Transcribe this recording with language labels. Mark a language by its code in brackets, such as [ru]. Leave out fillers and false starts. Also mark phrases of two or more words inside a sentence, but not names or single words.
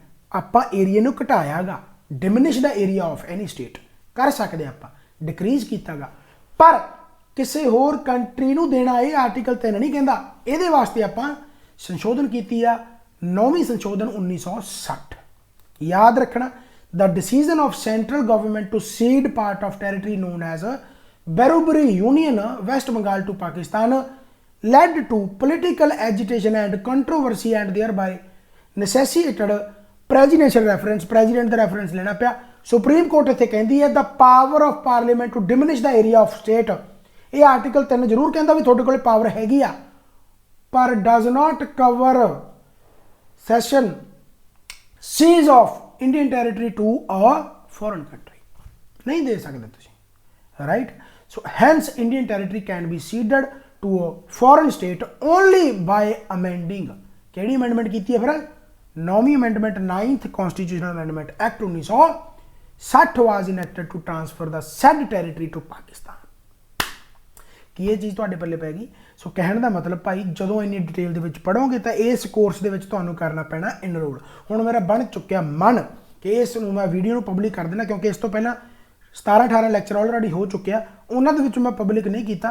[pa] ਆਪਾਂ ਏਰੀਆ ਨੂੰ ਘਟਾਇਆਗਾ, [en] diminish the area of any state [pa] ਕਰ ਸਕਦੇ ਆਪਾਂ, ਡਿਕਰੀਜ਼ ਕੀਤਾਗਾ, ਪਰ ਕਿਸੇ ਹੋਰ ਕੰਟਰੀ ਨੂੰ ਦੇਣਾ ਇਹ ਆਰਟੀਕਲ 3 ਨਹੀਂ ਕਹਿੰਦਾ। ਇਹਦੇ ਵਾਸਤੇ ਆਪਾਂ ਸੰਸ਼ੋਧਨ ਕੀਤੀ ਆ 9ਵੀਂ ਸੰਸ਼ੋਧਨ 1960। ਯਾਦ ਰੱਖਣਾ, [en] the decision of central government to cede part of territory known as Berubari Union, West Bengal to Pakistan led to political agitation and controversy and thereby necessitated presidential reference, president ਦਾ reference [pa] ਲੈਣਾ ਪਿਆ। [en] ਸੁਪਰੀਮ ਕੋਰਟ [pa] ਇੱਥੇ ਕਹਿੰਦੀ ਹੈ [en] the power of parliament to diminish the area of state। [pa] ਇਹ ਆਰਟੀਕਲ 3 ਜ਼ਰੂਰ ਕਹਿੰਦਾ ਵੀ ਤੁਹਾਡੇ ਕੋਲ ਪਾਵਰ ਹੈਗੀ ਆ, ਪਰ [en] does not cover session seize of Indian territory to a foreign country। [pa] ਨਹੀਂ ਦੇ ਸਕਦੇ ਤੁਸੀਂ, ਰਾਈਟ। [en] ਸੋ hence Indian territory can be ceded to a foreign state only by amending। [pa] ਕਿਹੜੀ ਅਮੈਂਡਮੈਂਟ ਕੀਤੀ ਹੈ ਫਿਰ? 9ਵੀਂ ਅਮੈਂਡਮੈਂਟ [en] 9th Constitutional Amendment Act 1960 was enacted to transfer the said territory to Pakistan। [pa] ਕੀ ਇਹ ਚੀਜ਼ ਤੁਹਾਡੇ ਪੱਲੇ ਪੈ ਗਈ? ਸੋ ਕਹਿਣ ਦਾ ਮਤਲਬ ਭਾਈ ਜਦੋਂ ਇੰਨੀ ਡਿਟੇਲ ਦੇ ਵਿੱਚ ਪੜ੍ਹੋਗੇ ਤਾਂ ਇਸ ਕੋਰਸ ਦੇ ਵਿੱਚ ਤੁਹਾਨੂੰ ਕਰਨਾ ਪੈਣਾ ਇਨਰੋਲ। ਹੁਣ ਮੇਰਾ ਬਣ ਚੁੱਕਿਆ ਮਨ ਕਿ ਇਸ ਨੂੰ ਮੈਂ ਵੀਡੀਓ ਨੂੰ ਪਬਲਿਕ ਕਰ ਦੇਣਾ, ਕਿਉਂਕਿ ਇਸ ਤੋਂ ਪਹਿਲਾਂ 17-18 [en] lecture already [pa] ਹੋ ਚੁੱਕਿਆ, ਉਹਨਾਂ ਦੇ ਵਿੱਚ ਮੈਂ ਪਬਲਿਕ ਨਹੀਂ ਕੀਤਾ।